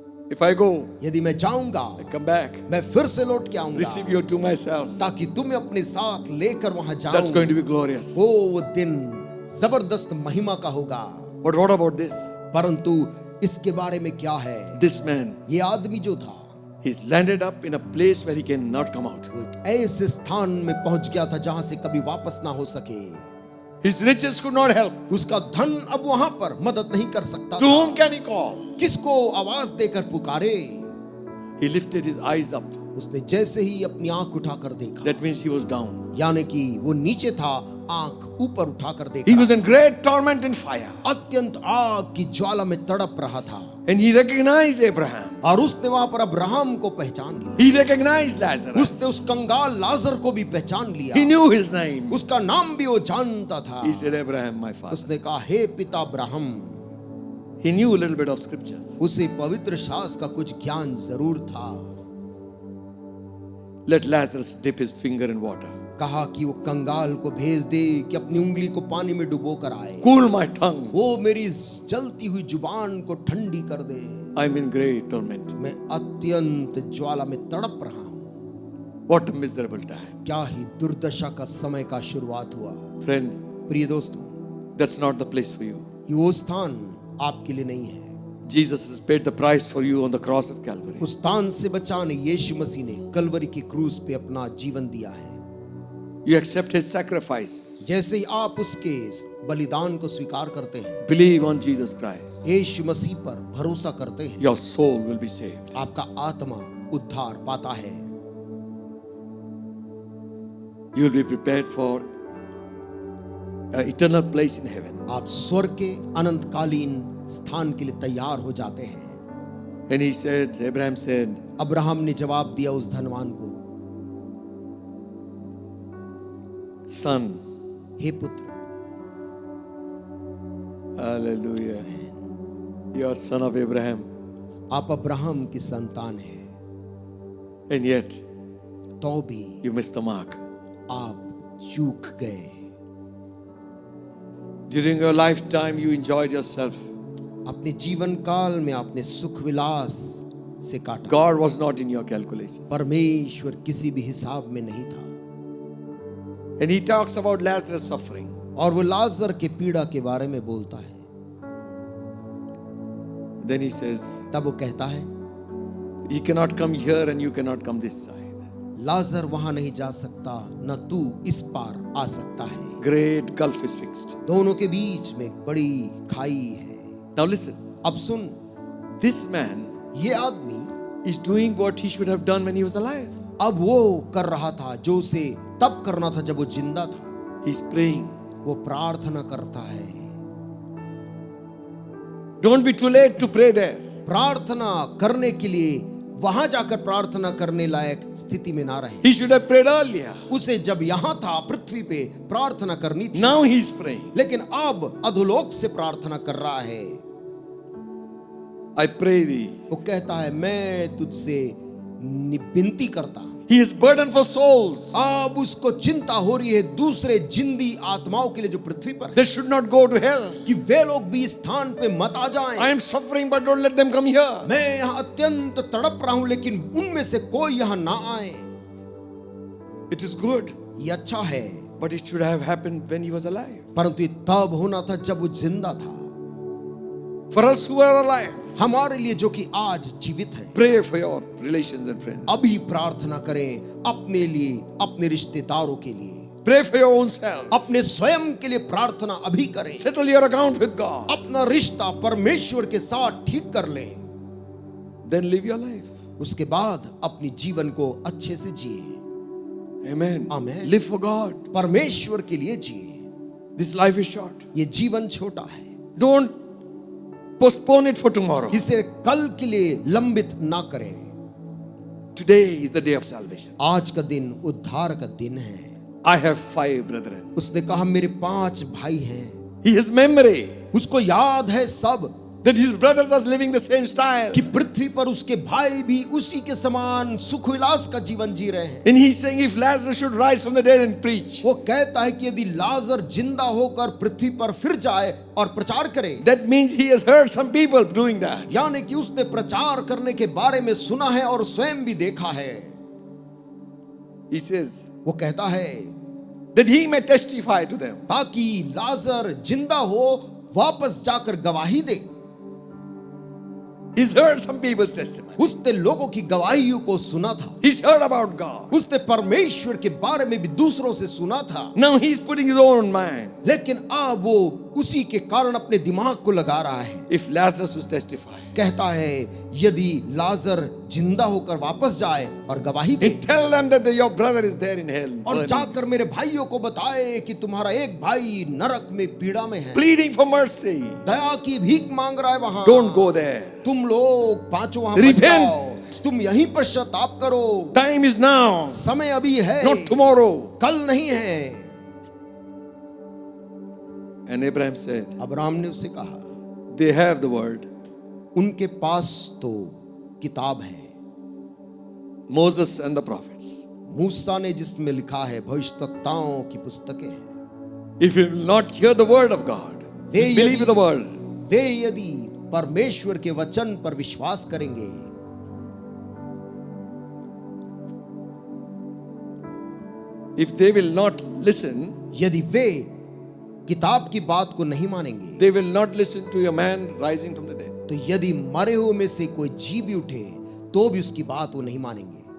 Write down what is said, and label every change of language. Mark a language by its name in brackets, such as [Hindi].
[English] If I go, [Hindi] यदि मैं जाऊंगा, [English] I come back, [Hindi] मैं फिर से लौट के आऊंगा, [English] receive you to myself. [Hindi] ताकि तुम्हें अपने साथ लेकर वहां [English] That's [Hindi] जाऊं। [English] going to be glorious. [Hindi] वो दिन जबरदस्त महिमा का होगा। [English] But what about this? [Hindi] परंतु इसके बारे में क्या है? [English] This man, [Hindi] ये आदमी जो था, [English] he's landed up in a place where he cannot come out. [Hindi] वो एक ऐसे स्थान में पहुंच गया था जहां से कभी वापस ना हो सके। [English] His riches could not help. [Hindi] उसका धन अब वहां पर मदद नहीं कर सकता [English] To [Hindi] था। [English] whom can he call? [Hindi] किसको आवाज देकर पुकारे? [English] He lifted his eyes up. [Hindi] उसने जैसे ही अपनी आंख उठाकर देखा, [English] That means he was down. [Hindi] यानी कि वो नीचे था, आंख ऊपर उठाकर [English] He [Hindi] देखा, [English] was in great torment and fire. [Hindi] अत्यंत आग की ज्वाला में तड़प रहा था। [English] And he recognized Abraham. [Hindi] और उसने वहां पर अब्राहम को पहचान लिया। [English] He recognized Lazarus. [Hindi] उसने उस कंगाल लाजर को भी पहचान लिया। [English] He knew his name. [Hindi] उसका नाम भी वो जानता था। [English] He said, Abraham, my father. [Hindi] उसने कहा, हे पिता Abraham. [English] He knew a little bit of scriptures. [Hindi] उसे पवित्र शास्त्र का कुछ ज्ञान जरूर था। [English] Let Lazarus dip his finger in water. [Hindi] कहा कि वो कंगाल को भेज दे कि अपनी उंगली को पानी में डुबो कर आए। [English] Cool my tongue. [Hindi] वो मेरी जलती हुई जुबान को ठंडी कर दे। [English] I'm in great torment. [Hindi] मैं अत्यंत ज्वाला में तड़प रहा हूँ। [English] What a miserable time. [Hindi] क्या ही दुर्दशा का समय का शुरुआत हुआ। [English] Friend, [Hindi] प्रिय दोस्तों, [English] that's not the place for you. [Hindi] ये वो स्थान आपके लिए नहीं है। [English] Jesus has paid the price for you on the cross of Calvary. [Hindi] उस स्थान से बचाने यीशु मसीह ने कलवरी की क्रूस पे अपना जीवन दिया है। [English] You accept his sacrifice. [Hindi] जैसे ही आप उसके बलिदान को स्वीकार करते हैं, [English] Believe on Jesus Christ. [Hindi] यीशु मसीह पर भरोसा करते हैं, [English] Your soul will be saved. [Hindi] आपका आत्मा उद्धार पाता है। [English] You will be prepared for an eternal place in heaven. [Hindi] आप स्वर्ग के अनंतकालीन स्थान के लिए तैयार हो जाते हैं। [English] And he said, Abraham said, [Hindi] Abraham ने जवाब दिया उस धनवान को, [English] Son, [Hindi] हे पुत्र, [English] hallelujah, you are son of Abraham. [Hindi] आप अब्राहम की संतान हैं, [English] And yet, [Hindi] तो भी [English] you missed the mark. [Hindi] आप चूक गए। [English] During your lifetime, you enjoyed yourself. [Hindi] अपने जीवन काल में आपने सुख विलास से काटा। [English] God was not in your calculation. [Hindi] परमेश्वर किसी भी हिसाब में नहीं था। [English] And he talks about Lazarus suffering. [Hindi] और वो लाजर के पीड़ा के बारे में बोलता है। [English] Then he says, [Hindi] तब वो कहता है, [English] he cannot come here and you cannot come this side. [Hindi] लाजर वहां नहीं जा सकता, न तू इस पार आ सकता है। [English] Great gulf is fixed. [Hindi] दोनों के बीच में एक बड़ी खाई है। [English] Now listen, [Hindi] अब सुन, [English] this man [Hindi] ये आदमी [English] is doing what he should have done when he was alive. [Hindi] अब वो कर रहा था जो उसे तब करना था जब वो जिंदा था। [English] He's praying. [Hindi] वो प्रार्थना करता है। [English] Don't be too late to pray there. [Hindi] प्रार्थना करने के लिए वहां जाकर प्रार्थना करने लायक स्थिति में ना रहे। [English] He should have prayed earlier. [Hindi] उसे जब यहां था पृथ्वी पे प्रार्थना करनी थी, [English] Now he's praying. [Hindi] लेकिन अब अधोलोक से प्रार्थना कर रहा है। [English] I pray thee. [Hindi] वो कहता है, मैं तुझसे विनती करता हूं। [English] He is burdened for souls. [Hindi] अब उसको चिंता हो रही है दूसरे जिंदी आत्माओं के लिए जो पृथ्वी पर है, [English] They should not go to hell. [Hindi] कि वे लोग भी इस स्थान पे मत आ जाएं। [English] I am suffering, but don't let them come here. [Hindi] मैं यहाँ अत्यंत तड़प रहा हूं, लेकिन उनमें से कोई यहाँ ना आए। [English] It is good. [Hindi] ये अच्छा है। [English] But it should have happened when he was alive. [Hindi] परंतु ये तब होना था जब वो जिंदा था। [English] For us who are alive, [Hindi] हमारे लिए जो कि आज जीवित है, [English] pray for your relations and friends. [Hindi] अभी प्रार्थना करें अपने लिए, अपने रिश्तेदारों के लिए, [English] Pray for your own self. [Hindi] अपने स्वयं के लिए प्रार्थना अभी करें। [English] Settle your account with God. [Hindi] अपना रिश्ता परमेश्वर के साथ ठीक कर लें। [English] Then live your life. [Hindi] उसके बाद अपनी जीवन को अच्छे से जिए। [English] Amen. Amen. Live for God. [Hindi] परमेश्वर के लिए जिए। [English] This life is short. [Hindi] ये जीवन छोटा है। [English] Don't postpone it for tomorrow. [Hindi] इसे कल के लिए लंबित ना करें। [English] Today is the day of salvation. [Hindi] आज का दिन उद्धार का दिन है। [English] I have 5 brethren. [Hindi] उसने कहा मेरे 5 भाई हैं। [English] He has memory [Hindi] उसको याद है सब [English] that his brothers are living the same style. [Hindi] कि पृथ्वी पर उसके भाई भी उसी के समान सुख विलास का जीवन जी रहे हैं। [English] And he's saying if Lazarus should rise from the dead and preach, [Hindi] वो कहता है कि यदि लाजर जिंदा होकर पृथ्वी पर फिर जाए और प्रचार करे, [English] that means he has heard some people doing that. [Hindi] यानी कि उसने प्रचार करने के बारे में सुना है और स्वयं भी देखा है। [English] He says [Hindi] वो कहता है [English] that he may testify to them. [Hindi] ताकि लाजर जिंदा हो वापस जाकर गवाही दे। [English] He's heard some people's testimony. [Hindi] उसने लोगों की गवाहियों को सुना था। [English] He's heard about God. [Hindi] उसने परमेश्वर के बारे में भी दूसरों से सुना था। [English] Now he's putting his own mind. [Hindi] लेकिन अब वो उसी के कारण अपने दिमाग को लगा रहा है। [English] If Lazarus was testifying, [Hindi] कहता है यदि लाजर जिंदा होकर वापस जाए और गवाही दे, [English] tell them that your brother is there in hell, [Hindi] और [English] burning, [Hindi] जाकर मेरे भाइयों को बताए कि तुम्हारा एक भाई नरक में पीड़ा में है, [English] pleading for mercy. [Hindi] दया की भीख मांग रहा है वहां। [English] Don't go there. [Hindi] तुम लोग पांचों वहां मत [English] Repent. [Hindi] जाओ, तुम यहीं पश्चाताप करो। [English] Time is now, [Hindi] समय अभी है, [English] not tomorrow. [Hindi] कल नहीं है। [English] And Abraham said, [Hindi] अब्राहम ने उससे कहा [English] they have the word. [Hindi] उनके पास तो किताब है, [English] Moses and the prophets. [Hindi] मूसा ने जिसमें लिखा है, भविष्यवक्ताओं की पुस्तकें हैं। [English] If you will not hear the word of God, [Hindi] way [English] believe the word. [Hindi] वे यदि परमेश्वर के वचन पर विश्वास करेंगे, [English] If they will not listen, [Hindi] यदि वे किताब की बात को नहीं मानेंगे, [English] they will not listen to a man rising from the dead. [Hindi] तो यदि मरे हुए में से कोई जी भी उठे तो भी उसकी बात वो नहीं मानेंगे।